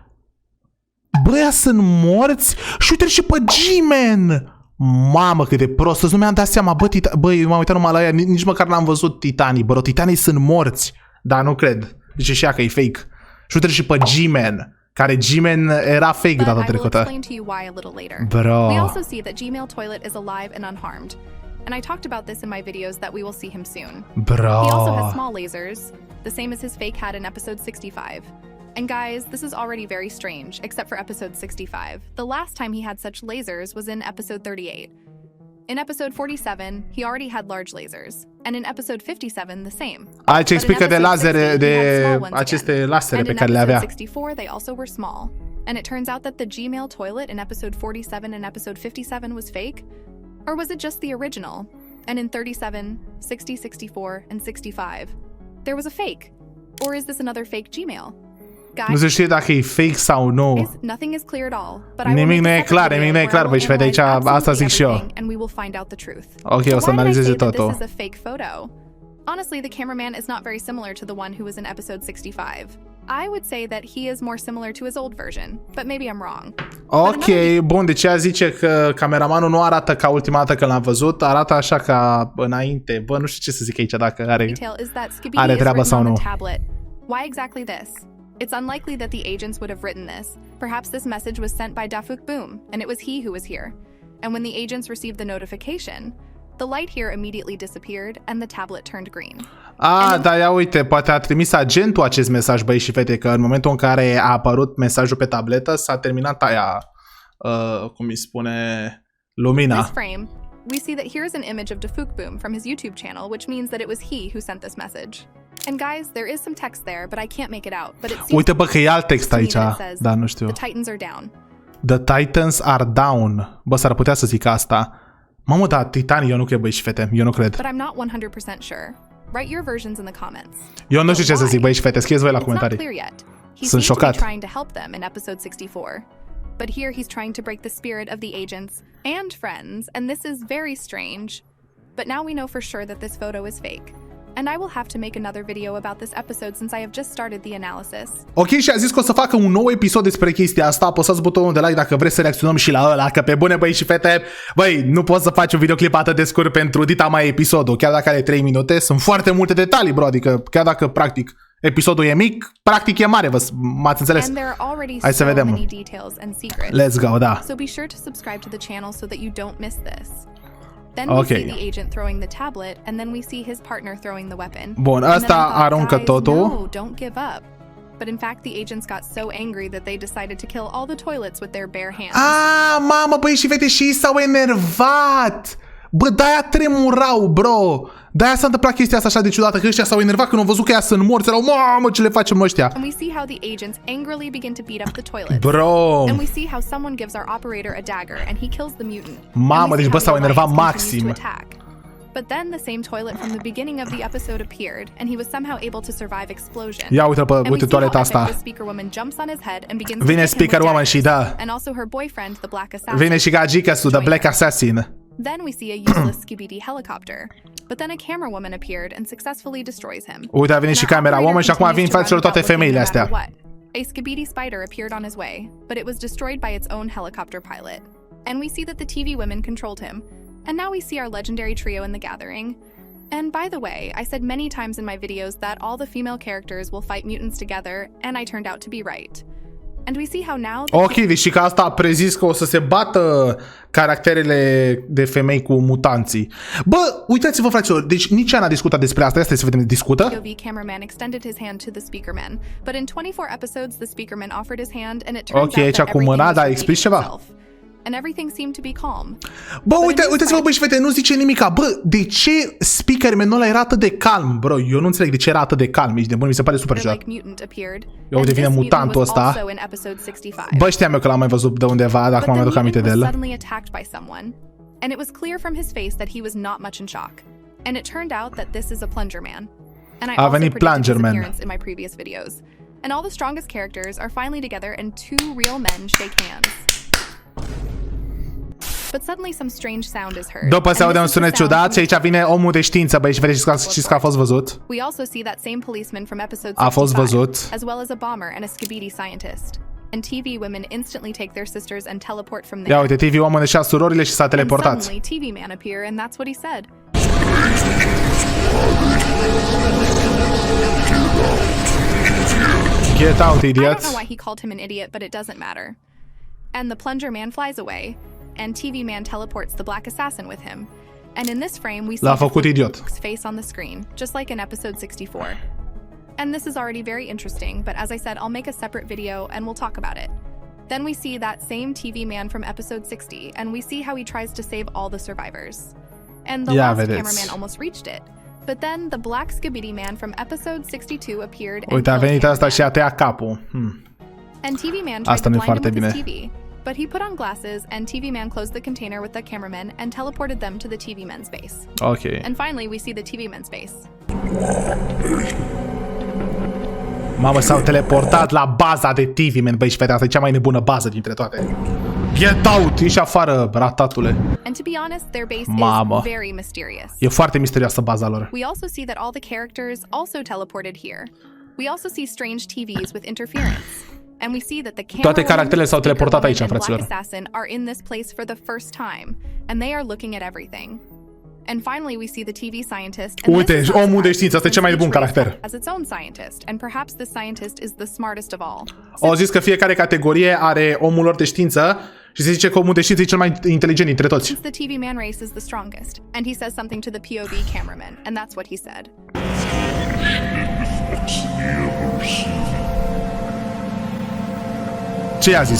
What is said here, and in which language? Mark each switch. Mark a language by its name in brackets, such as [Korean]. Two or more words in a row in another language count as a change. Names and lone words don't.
[Romanian] Băia sunt morți și uite și pe G-Man. Mamă, cât de prost, nu mi-am dat seama. Bă, eu m-am uitat numai la ea, nici măcar n-am văzut TITANII. Bă, TITANII sunt morți. Dar nu cred. Zice și ea că e fake. Și uite și pe G-Man, care G-Man era fake data trecută. Bro. [English] We also see that Gmail toilet is alive and unharmed. And I talked about this in my videos that we will see him soon. Bro. He also has small lasers, the same as his fake had in episode 65. And guys, this is already very strange, except for episode 65. The last time he had such lasers was in episode 38. In episode 47, he already had large lasers. And in episode 57, the same. [Romanian] Aici explică de lazere, de aceste lasere pe care le avea. [English] And in episode 64, they also were small. And it turns out that the Gmail toilet in episode 47 and episode 57 was fake? Or was it just the original? And in 37, 60, 64, and 65, there was a fake? Or is this another fake Gmail? [Romanian] Nu se știe dacă e fake sau nu. Nimic nu e clar, băi, și vede aici, asta zic și eu. Ok, o să analizeze totul. [English] Honestly, the cameraman is not very similar to the one who was in episode 65. I would say that he is more similar to his old version, but maybe I'm wrong. [Romanian] Ok, bun, deci ea zice că cameramanul nu arată ca ultima dată când l-am văzut, arată așa ca înainte. Bă, nu știu ce să zic aici, dacă are treaba sau nu. [English] Why exactly this? It's unlikely that the agents would have written this. Perhaps this message was sent by Defuk Boom, and it was he who was here. And when the agents received the notification, the light here immediately disappeared and the tablet turned green. [Romanian] Da, ia uite, poate a trimis agentul acest mesaj, băi și fete, că în momentul în care a apărut mesajul pe tabletă, s-a terminat aia, cum îi spune, lumina. [English] This frame, we see that here is an image of Defuk Boom from his YouTube channel, which means that it was he who sent this message. And guys, there is some text there, but I can't make it out. But it seems [Romanian] uite, bă, că e alt text aici, dar nu știu. [English] The Titans are down. The Titans are down. [Romanian] Bă, s-ar putea să zic asta. Mamă, da, Titanii, eu nu cred, băi și fete, eu nu cred. [English] But I'm not 100% sure. Write your versions in the comments. [Romanian] Eu nu știu ce să zic, băi și fete, scrieți voi la comentarii. Sunt șocat. [English] Trying to help them in episode 64. But here he's trying to break the spirit of the agents and friends, and this is very strange. But now we know for sure that this photo is fake. And I will have to make another video about this episode since I have just started the analysis. [Romanian] Ok, și a zis că o să facă un nou episod despre chestia asta. Apăsați butonul de like dacă vreți să reacționăm și la ăla, că pe bune, băi și fete, băi, nu poți să faci un videoclip atât de scurt pentru dita mai episodul. Chiar dacă are 3 minute, sunt foarte multe detalii, bro, adică chiar dacă practic episodul e mic, practic e mare, m-ați înțeles? Hai să vedem. [English] Let's go, da. So be sure to subscribe to the channel so that you don't miss this. Then we see the agent throwing the tablet, and then we see his partner throwing the weapon. [Romanian] Bun, ăsta aruncă totul. [English] No, don't give up. But in fact, the agents got so angry that they decided to kill all the toilets with their bare hands. [Romanian] Ah, mamă, băi, și fete, și ei s-au enervat. Bă, de-aia tremurau, bro. De-aia s-a întâmplat chestia asta așa de ciudată, că ăștia s-au enervat când au văzut că ea sunt morți. Erau, mamă, ce le facem ăștia? [English] And we see how the agents angrily begin to beat up the toilets. Bro. And we see how someone gives our operator a dagger and he kills the mutant. [Romanian] Mamă, deci bă, s-au enervat maxim. [English] But then the same toilet from the beginning of the episode appeared, and he was somehow able to survive explosion. [Romanian] Ia uite toaleta asta. Vine speaker woman și da. [English] And also her boyfriend, the black assassin. [Romanian] Vine și gagica-su, [English] the black assassin. Then we see a useless Skibidi helicopter. But then a camera woman appeared and successfully destroys him. [Romanian] Uite, a venit și camera woman și acum vin faților toate femeile astea. [English] A Skibidi spider appeared on his way, but it was destroyed by its own helicopter pilot. And we see that the TV women controlled him. And now we see our legendary trio in the gathering. And by the way, I said many times in my videos that all the female characters will fight mutants together, and I turned out to be right. And we see how now... [Romanian] Ok, deci că asta a prezis că o să se bată caracterele de femei cu mutanții. Bă, uitați-vă, fraților, deci nici n-a discutat despre asta, să vedem, discută. [English] POV cameraman extended his hand to the speakerman, but in 24 episodes the speakerman offered his hand and it turns out that everything was repeating itself. And everything seemed to be calm. [Romanian] Bă, uitați-vă, băi, și fete, nu zice nimica. Bă, de ce speakerman ăla era atât de calm? Bro, eu nu înțeleg de ce era atât de calm. Ești de bun, mi se pare super ciudat. Eu devine mutantul ăsta. Bă, știam eu că l-am mai văzut de undeva, dacă m-am aduc aminte de el. [English] And it was clear from his face that he was not much in shock. And it turned out that this is a plunger man. And I also predicted his appearance in my previous videos. And all the strongest characters are finally together and two real men shake hands. But suddenly some strange sound is heard. [Romanian] După se aude un sunet ciudat și aici vine omul de știință, băi, și vedeți că a fost văzut. [English] We also see that same policeman from episode 65, [Romanian] a fost văzut. [English] As well as a bomber and a Skibidi scientist. And TV women instantly take their sisters and teleport from there. [Romanian] Ia uite, TV woman își ia surorile și s-a teleportat. [English] And suddenly TV man appear and that's what he said. Get out, idiot. I don't know why he called him an idiot, but it doesn't matter. And the plunger man flies away, and TV man teleports the black assassin with him. And in this frame, we see his face on the screen, just like in episode 64. And this is already very interesting, but as I said, I'll make a separate video and we'll talk about it. Then we see that same TV man from episode 60, and we see how he tries to save all the survivors. And the last cameraman almost reached it. But then the black Skibidi man from episode 62 appeared and uite, a venit asta și a tăiat capul. And TV man tried to blind him with his TV. But he put on glasses, and TV man closed the container with the cameraman and teleported them to the TV man's base. Okay. And finally, we see the TV man's base. [Romanian] Mamă, s-au teleportat la baza de TV man, băi, și fete, asta e cea mai nebună bază dintre toate. [English] Get out! [Romanian] Ieși afară, ratatule. [English] And to be honest, their base is very mysterious. [Romanian] E foarte misterioasă baza lor. [English] We also see that all the characters also teleported here. We also see strange TVs with interference. And we see that the [Romanian] toate caracterele s-au teleportat aici, fraților. [English] Assassin are in this place for the first time, and they are looking at everything. And finally, we see the TV scientist. [Romanian] Uite, omul de știință, asta e cel mai bun caracter. [English] As its own scientist, and perhaps this scientist is the smartest of all. [Romanian] Au zis că fiecare categorie are omul lor de știință și se zice că omul de știință e cel mai inteligent dintre toți. [English] Since the TV man race is the strongest, and he says something to the POV cameraman, and that's what he said. [Romanian] Ce i-a zis?